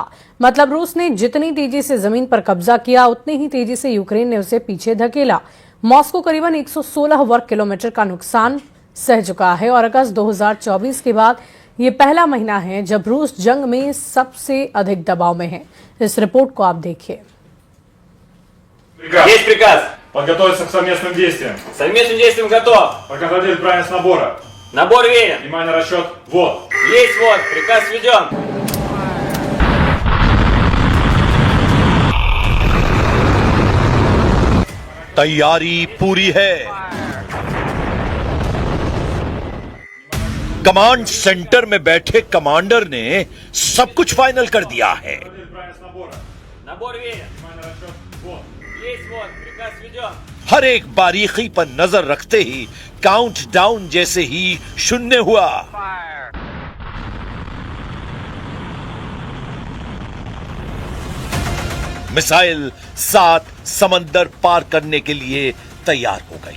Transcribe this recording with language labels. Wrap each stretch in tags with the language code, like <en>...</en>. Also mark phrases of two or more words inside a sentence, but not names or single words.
<hi>मतलब रूस ने जितनी तेजी से जमीन पर कब्जा किया उतनी ही तेजी से यूक्रेन ने उसे पीछे धकेला। मॉस्को करीबन 116 वर्ग किलोमीटर का नुकसान सह चुका है और अगस्त 2024 के बाद ये पहला महीना है जब रूस जंग में सबसे अधिक दबाव में है। इस रिपोर्ट को आप देखिए।</hi> <ru>Есть приказ. Подготовиться к совместным действиям. К совместным действиям готов. Проконтролировать правильность набора. Набор верен. Внимание, расчет. Вот. Есть вот. Приказ введен.</ru> <hi>तैयारी पूरी है।</hi> <en>command center</en> <hi>में बैठे कमांडर ने सब कुछ फाइनल कर दिया है।</hi> <ru>Правильность набора. Набор верен. Внимание, расчет. Вот. Есть вот. Приказ введен.</ru> <hi>हर एक बारीकी पर नजर रखते ही काउंटडाउन जैसे ही शून्य हुआ। मिसाइल 7 समंदर पार करने के लिए तैयार हो गई।</hi>